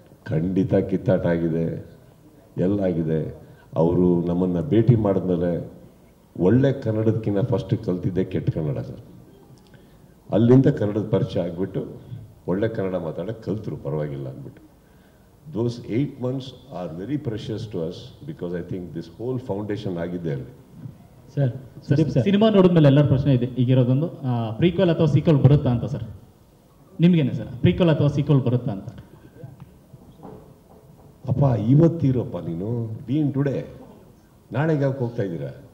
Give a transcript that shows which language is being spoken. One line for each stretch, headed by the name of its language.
Kannada: ಖಂಡಿತ ಕಿತ್ತಾಟ ಆಗಿದೆ, ಎಲ್ಲ ಆಗಿದೆ. ಅವರು ನಮ್ಮನ್ನು ಭೇಟಿ ಮಾಡಿದ್ಮೇಲೆ ಒಳ್ಳೆ ಕನ್ನಡದಕ್ಕಿಂತ ಫಸ್ಟ್ ಕಲ್ತಿದ್ದೆ ಕೆಟ್ಟ ಕನ್ನಡ ಸರ್. ಅಲ್ಲಿಂದ ಕನ್ನಡದ ಪರಿಚಯ ಆಗಿಬಿಟ್ಟು ಒಳ್ಳೆ ಕನ್ನಡ ಮಾತಾಡೋಕ್ಕೆ ಕಲ್ತರು, ಪರವಾಗಿಲ್ಲ ಅಂದ್ಬಿಟ್ಟು.
English: Those 8 months are very precious to us because I think this whole foundation
Kannada: ಆಗಿದೆ ಅಲ್ಲಿ. ಸರ್ ಸಿನಿಮಾ ನೋಡಿದ್ಮೇಲೆ ಎಲ್ಲರ ಪ್ರಶ್ನೆ ಇದೆ ಈಗಿರೋದೊಂದು, ಪ್ರೀಕ್ವೆಲ್ ಅಥವಾ ಸೀಕ್ವೆಲ್ ಬರುತ್ತಾ ಅಂತ ಸರ್? ನಿಮಗೇನೆ ಸರ್ ಪ್ರೀಕ್ವಲ್ ಅಥವಾ ಸೀಕ್ವಲ್ ಬರುತ್ತಾ ಅಂತ? ಅಪ್ಪ ಇವತ್ತಿರಪ್ಪ ನೀನು
English: been today,
Kannada: ನಾಳೆಗೆ ಯಾಕೆ ಹೋಗ್ತಾ ಇದ್ದೀರಾ?